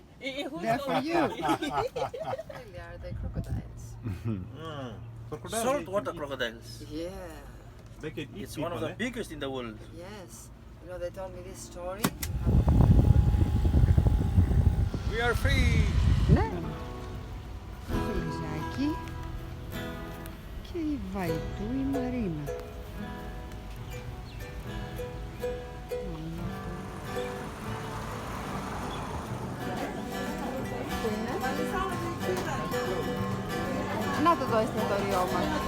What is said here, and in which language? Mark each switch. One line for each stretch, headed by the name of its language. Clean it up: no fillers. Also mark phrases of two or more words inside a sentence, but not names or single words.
English: They're for you. They are the crocodiles. Saltwater crocodiles. Yeah, It's one of the biggest in the world. yes. You know, they told me this story. We are free!
Greek: Ναι. Φιλιζάκι και η Βαϊτού η Μαρίνα. Να το δω εστιατόριό μας.